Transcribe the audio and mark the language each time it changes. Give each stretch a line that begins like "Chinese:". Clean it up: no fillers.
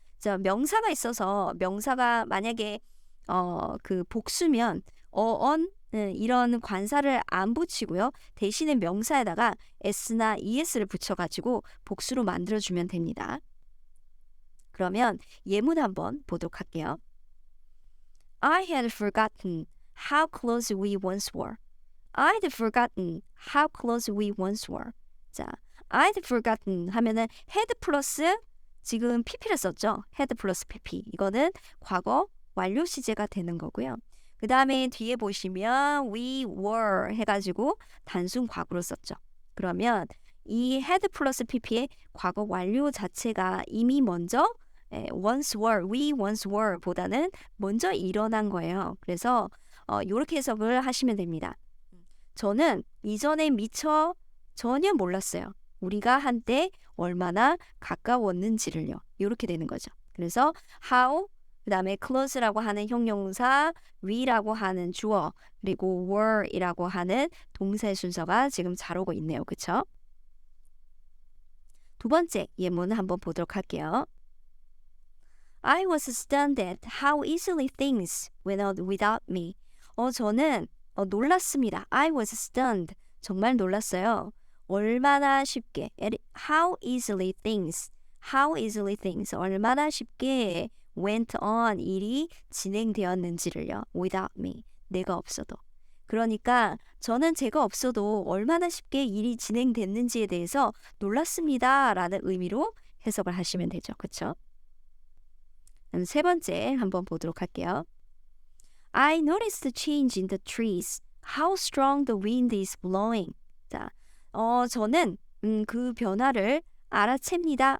Korean: 자, 명사가 있어서 명사가 만약에 그 복수면 이런 관사를 안 붙이고요. 대신에 명사에다가 s나 es를 붙여가지고 복수로 만들어주면 됩니다. 그러면 예문 한번 보도록 할게요.
English: I had forgotten how close we once were. I'd forgotten how close we once were.
Korean: 자,
English: I'd forgotten
Korean: 하면은 had 플러스 지금 pp를 썼죠. had 플러스 pp. 이거는 과거 완료 시제가 되는 거고요. 그 다음에 뒤에 보시면 we were 해가지고 단순 과거로 썼죠. 그러면 이 had 플러스 pp의 과거 완료 자체가 이미 먼저
English: once were, we once were
Korean: 보다는 먼저 일어난 거예요. 그래서 이렇게 해석을 하시면 됩니다. 저는 이전에 미처 전혀 몰랐어요. 우리가 한때 얼마나 가까웠는지를요. 이렇게 되는 거죠. 그래서 how, 그 다음에 close라고 하는 형용사, we라고 하는 주어, 그리고 were이라고 하는 동사의 순서가 지금 잘 오고 있네요. 그쵸? 두 번째 예문 한번 보도록 할게요.
English: I was stunned at how easily things went on without me.
Korean: 저는 놀랐습니다.
English: I was stunned.
Korean: 정말 놀랐어요. 얼마나 쉽게
English: how easily things
Korean: 얼마나 쉽게
English: went on
Korean: 일이 진행되었는지를요.
English: without me
Korean: 내가 없어도. 그러니까 저는 제가 없어도 얼마나 쉽게 일이 진행됐는지에 대해서 놀랐습니다. 라는 의미로 해석을 하시면 되죠. 그쵸? 그럼 세 번째 한번 보도록 할게요.
English: I noticed the change in the trees. How strong the wind is blowing.
Korean: 자, 저는 그 변화를 알아챕니다.